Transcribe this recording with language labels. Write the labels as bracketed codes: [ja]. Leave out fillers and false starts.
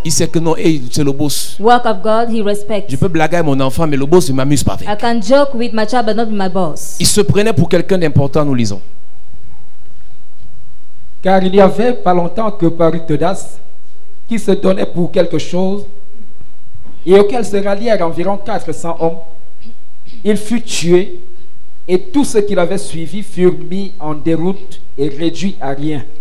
[fr] il sait que non, hey, c'est le boss. [en] work of God, he respects. [fr] Je peux blaguer avec mon enfant, mais le boss ne m'amuse pas avec. [en] I can joke with my child, but not with my boss. [fr] Il se prenait pour quelqu'un d'important, nous lisons. Car il y avait pas longtemps que parut Teudas, qui se donnait pour quelque chose, et auquel se rallièrent environ 400 hommes. Il fut tué, et tous ceux qui l'avaient suivi furent mis en déroute et réduits à rien.